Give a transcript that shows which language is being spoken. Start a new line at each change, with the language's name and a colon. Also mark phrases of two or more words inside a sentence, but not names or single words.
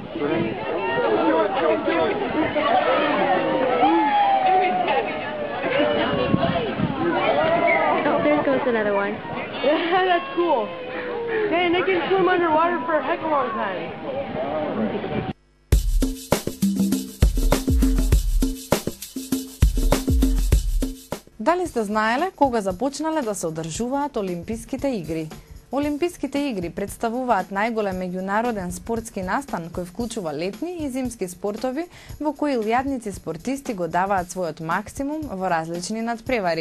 English: Oh, there goes another one. Yeah, that's cool. Man, they can swim underwater for a heck of a long time.
Macedonian: Дали сте знаеле кога започнале да се одржуваат Олимписките игри? Олимписките игри представуваат најголем меѓународен спортски настан кој вклучува летни и зимски спортови во кои илјадници спортисти го даваат својот максимум во различни надпревари.